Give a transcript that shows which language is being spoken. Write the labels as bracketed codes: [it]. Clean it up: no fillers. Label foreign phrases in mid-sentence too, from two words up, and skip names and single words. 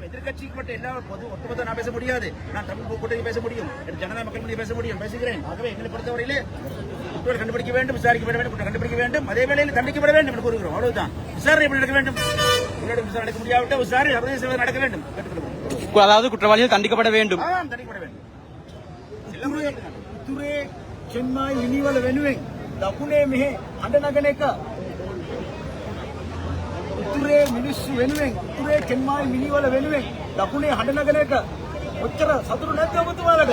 [ta] எதிர்கட்சிக்கு மட்டும் எல்லா ஒட்டுமொத்த நான் பேச முடியாது. நான் தமிழ் கூட்டணி பேச முடியும், ஜனநாயக மக்கள் மொழி பேச முடியும், பேசுகிறேன். ஆகவே எங்களை பொறுத்தவரையிலே குற்றவாளி கண்டுபிடிக்க வேண்டும், விசாரிக்கப்பட வேண்டும், கண்டுபிடிக்க வேண்டும், அதே வேளையில் தண்டிக்கப்பட வேண்டும் என்று கூறுகிறோம். அவ்வளவுதான். விசாரணை எப்படி நடக்க வேண்டும்? விசாரணை நடக்க முடியாவிட்டால் விசாரணை சர்வதேச நடக்க வேண்டும். அதாவது குற்றவாளிகள் தண்டிக்கப்பட வேண்டும், தண்டிக்கப்பட வேண்டும். [si] උතුරේ චෙන්මායි මිනිවල වෙනුවෙන් දකුණේ මෙහෙ හඬ නගන එක, උතුරේ මිනිස්සු වෙනුවෙන් උතුරේ චෙන්මායි මිනිවල වෙනුවෙන් දකුණේ හඬ නගන එක ඔච්චර සතුරු නැද්ද ඔබතුමාලට?